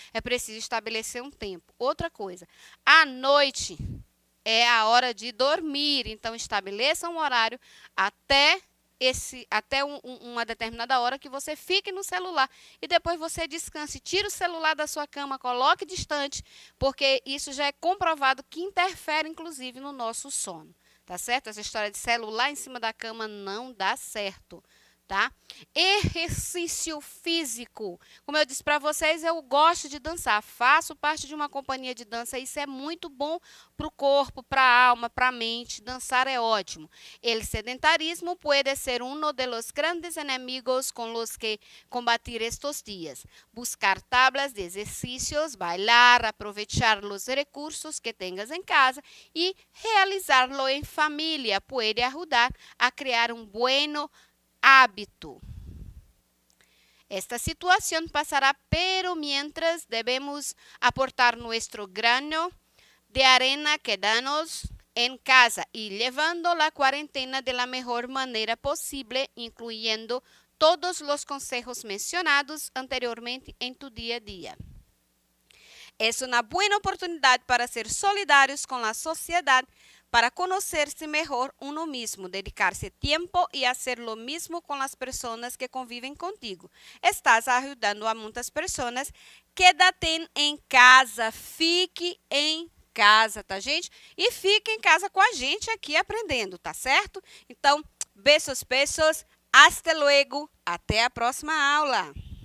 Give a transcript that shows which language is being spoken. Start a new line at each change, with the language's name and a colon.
Portuguese: É preciso estabelecer um tempo. Outra coisa, à noite é a hora de dormir, então estabeleça um horário até uma determinada hora que você fique no celular e depois você descanse, tire o celular da sua cama, coloque distante, porque isso já é comprovado que interfere inclusive no nosso sono, tá certo? Essa história de celular em cima da cama não dá certo. Tá? Exercício físico. Como eu disse para vocês, eu gosto de dançar, faço parte de uma companhia de dança, isso é muito bom para o corpo, para a alma, para a mente. Dançar é ótimo.
Spanish: El sedentarismo puede ser uno de los grandes enemigos con los que combatir estos días. Buscar tablas de ejercicios, bailar, aprovechar los recursos que tengas en casa y realizarlo en familia puede ayudar a crear un bueno hábito. Esta situación pasará, pero mientras debemos aportar nuestro grano de arena quedándonos en casa y llevando la cuarentena de la mejor manera posible, incluyendo todos los consejos mencionados anteriormente en tu día a día. Es una buena oportunidad para ser solidarios con la sociedad, para conocerse mejor uno mismo, dedicarse tiempo y hacer lo mismo con las personas que conviven contigo.
Portuguese: Estás ajudando a muitas pessoas.
Spanish: Quédate
Portuguese: em casa, fique em casa, tá, gente? E fique em casa com a gente aqui aprendendo, tá certo? Então, beijos,
Spanish: hasta luego,
Portuguese: até a próxima aula.